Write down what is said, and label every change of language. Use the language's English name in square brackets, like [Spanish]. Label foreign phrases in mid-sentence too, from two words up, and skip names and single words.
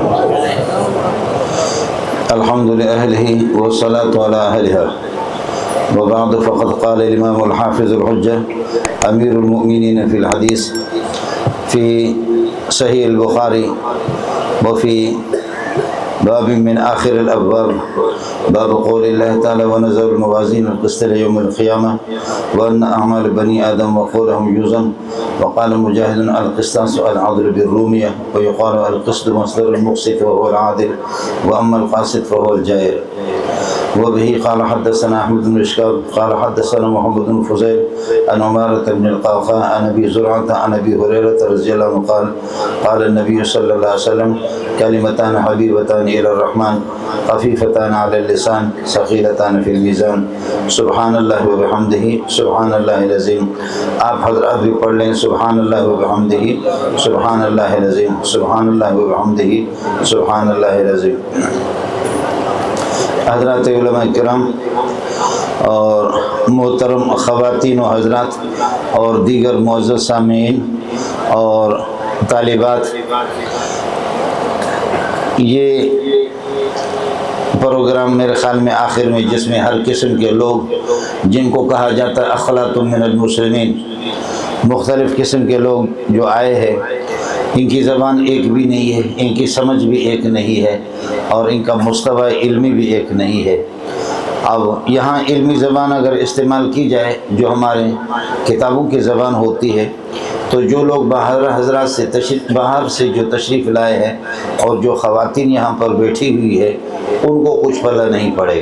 [Arabic] الحمد لله أهله والصلاة على أهلها وبعد فقد قال إمام الحافظ الحجة أمير المؤمنين في الحديث في صحيح البخاري وفي باب من آخر الأبواب باب قول الله تعالى ونضع الموازين القسط ليوم القيامة وأن أعمال بني آدم وقولهم يوزن وقال مجاهد القسطاس العدل بالرومية ويقال القسط مصدر المقسط وهو العادل وأما القاسط فهو الجائر وبه قال حدثنا أحمد بن إشكاك قال حدثنا محمد بن فضيل عن عمارة بن القعقاع عن أبي زرعة عن أبي هريرة رضي الله عنه قال قال نبي صلى الله عليه وسلم كلمتان حبيبتان إلى الرحمن خفيفتان على اللسان ثقيلتان في الميزان سبحان الله وبحمده سبحان الله العظيم. [Urdu] آپ حضرات بھی پڑھ لیں [Arabic] سبحان الله وبحمده سبحان الله العظيم سبحان الله وبحمده سبحان الله العظيم. [Urdu] حضرات علما کرام اور محترم خواتین و حضرات اور دیگر معزز سامعین اور طالبات، یہ پروگرام میرے خیال میں آخر میں جس میں ہر قسم کے لوگ جن کو کہا جاتا ہے [Arabic] أخلاط من المسلمين, [Urdu] مختلف قسم کے لوگ جو آئے ہیں، ان کی زبان ایک بھی نہیں ہے، ان کی سمجھ بھی ایک نہیں ہے اور ان کا مستوی علمی بھی ایک نہیں ہے. اب یہاں علمی زبان اگر استعمال کی جائے جو ہمارے کتابوں کی زبان ہوتی ہے، تو جو لوگ باہر حضرات سے باہر سے جو تشریف لائے ہیں اور جو خواتین یہاں پر بیٹھی ہوئی ہے ان کو کچھ پتا نہیں پڑے گا.